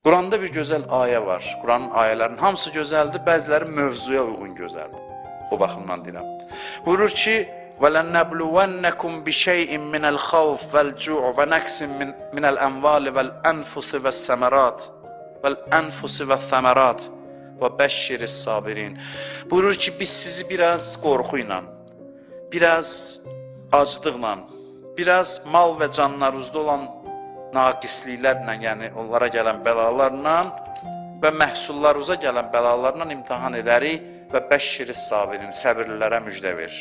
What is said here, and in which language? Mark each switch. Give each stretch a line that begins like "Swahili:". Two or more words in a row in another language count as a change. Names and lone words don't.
Azerbaijani: Quranda bir gözəl ayə var. Quranın ayələrinin hamısı gözəldir, bəziləri mövzuya uyğun gözəldir. O baxımdan deyirəm. Buyurur ki:
Arabic: وَلَنَّبْلُوَنَّكُمْ بِشَيْءٍ مِنَ الْخَوْفِ وَالْجُوعِ وَنَقْصٍ مِنَ الْأَمْوَالِ وَالْأَنْفُسِ وَالثَّمَرَاتِ وَبَشِّرِ الصَّابِرِينَ.
Azerbaijani: Buyurur ki, biz sizi biraz qorxu ilə, biraz aclıqla, biraz mal və canlarınızda olan naqisliklərlə, yəni onlara gələn bəlalarla və məhsullarınıza gələn bəlalarla imtahan edərik və
Arabic: بشر الصابرين,
Azerbaijani: səbirlilərə müjdə verir.